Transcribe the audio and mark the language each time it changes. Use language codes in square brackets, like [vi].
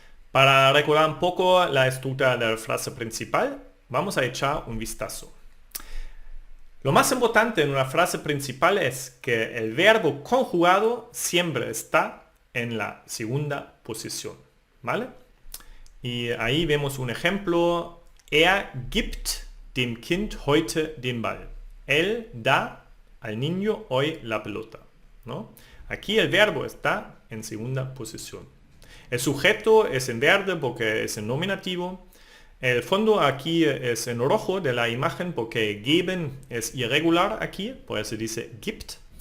[es] Para recordar un poco la estructura de la frase principal, vamos a echar un vistazo. Lo más importante en una frase principal es que el verbo conjugado siempre está en la segunda posición, ¿vale? Y ahí vemos un ejemplo. [de] Er gibt dem Kind heute den Ball. [es] Él da al niño hoy la pelota, ¿no? Aquí el verbo está en segunda posición. El sujeto es en verde porque es en nominativo. El fondo aquí es en rojo de la imagen porque geben es irregular aquí, por eso dice gibt.